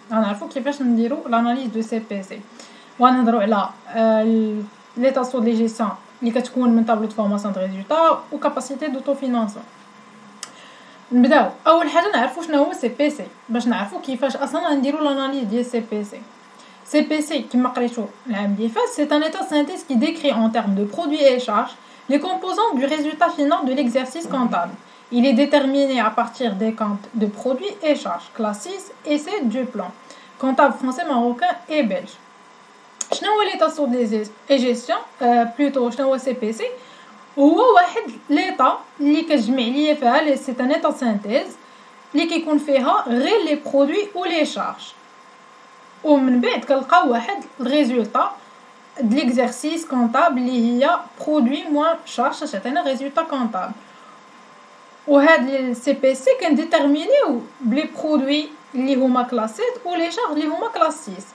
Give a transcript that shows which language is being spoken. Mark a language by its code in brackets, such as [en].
[ar] غنعرفوا كيفاش نديروا لاناليز دو سي بي سي، وغنهضروا على لي تاسو دي جيستيون اللي كتكون من طابلو دو فورماسيون دو ريزولطا و كاباسيتي دوتو فينانسمون. نبداو اول حاجه نعرفوا شنو هو سي بي سي باش نعرفوا كيفاش اصلا نديروا لاناليز ديال سي بي سي. [fr] CPC, qui m'a c'est un état de synthèse qui décrit en termes de produits et charges les composants du résultat final de l'exercice comptable. Il est déterminé à partir des comptes de produits et charges, classe 6 et c'est du plan. Comptable français, marocain et belge. [ar] شنو هو l'état de gestion plutôt شنو هو CPC هو واحد l'état اللي كتجمع ليا فيها [fr] c'est un état de synthèse [ar] اللي كيكون فيها غير les produits ou les charges. ومن بعد كنلقاو واحد الريزولطا د ليكزارسيس كونطابل اللي هي برودوي موان شارج تعطينا ريزولطا كونطابل. وهاد السي بي سي كنديتيرمينيو بلي برودوي اللي هما كلاسيت و لي شارج اللي هما كلاس 6.